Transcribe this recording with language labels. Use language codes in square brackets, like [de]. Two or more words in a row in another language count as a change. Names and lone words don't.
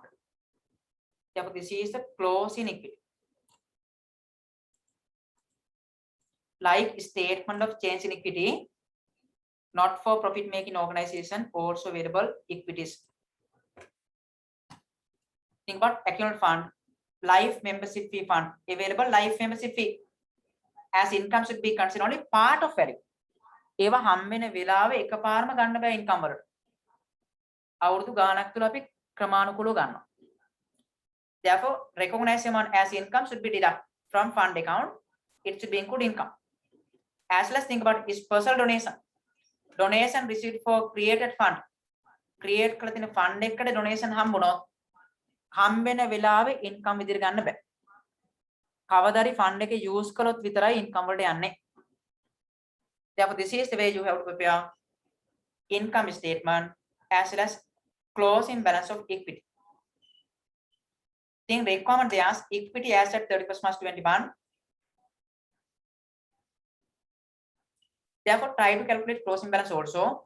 [en] Therefore, this is the closing equity. Like statement of change in equity, not for profit making organization, also available equities. Think about account fund, life membership fee fund, available life membership fee as income should be considered only part of value. [si] ඒවා හම්බෙන වෙලාවෙ එකපාරම ගන්න බෑ income වලට. අවුරුදු ගාණක් තුල අපි ක්‍රමානුකූලව ගන්නවා. [en] Therefore, recognize amount as income should be deducted from fund account. It should be include income. As well as think about is personal donation. Donation received for created fund. [si] Create කරලා තියෙන fund එකකට donation හම්බුනොත් හම්බෙන වෙලාවෙ income විදිහට ගන්න බෑ. කවදාරි fund එක use කළොත් විතරයි income වලට යන්නේ. [en] Therefore, this is the way you have to prepare income statement as well as closing balance of equity. Think requirement they ask equity asset 31st March 21. Therefore, try to calculate closing balance also.